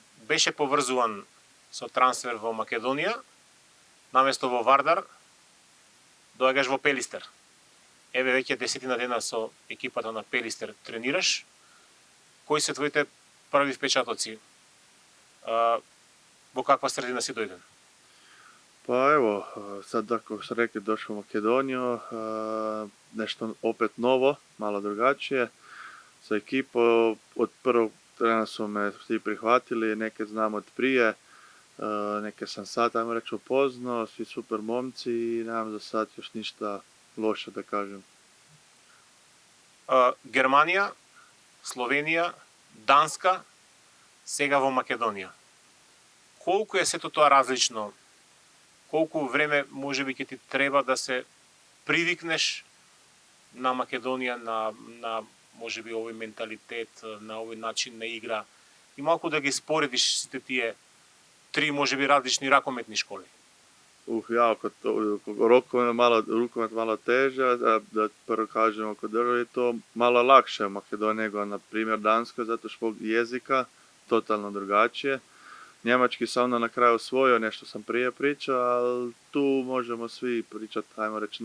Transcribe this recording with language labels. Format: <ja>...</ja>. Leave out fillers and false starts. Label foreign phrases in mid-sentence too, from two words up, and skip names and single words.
<mk>беше поврзуван со трансфер во Македонија, наместо во Вардар, доаѓаш во Пелистер. Еве веќе 10 дена со екипата на Пелистер тренираш. Кои се твоите први впечатоци? Во каква средина си дојден?</mk> <hr>Pa evo, sad kako ste rekli, došao u Makedoniju, nešto opet novo, malo drugačije. Sa ekipom od prvog trena su me svi prihvatili, neke znam od prije, neke sam sad, ajmo reći, upoznao, svi super momci i nemam za sad još ništa loše da kažem.</hr> <mk>Германија, Словенија, Данска, сега во Македонија. Колку е сето тоа различно? Колку време можеби ќе ти треба да се привикнеш на Македонија, на можеби овој менталитет, на овој начин на игра и малку да ги споредиш сите тие три можеби различни ракометни школи?</mk> <hr>Ja, rukomet malo teže, da prvo kažemo kod države je to malo lakše Makedonija nego na primjer Danska, zato što jezika totalno drugačije. Njemački sam onda na kraju osvojio, nešto sam prije pričao, ali tu možemo svi pričati, ajmo reći</hr>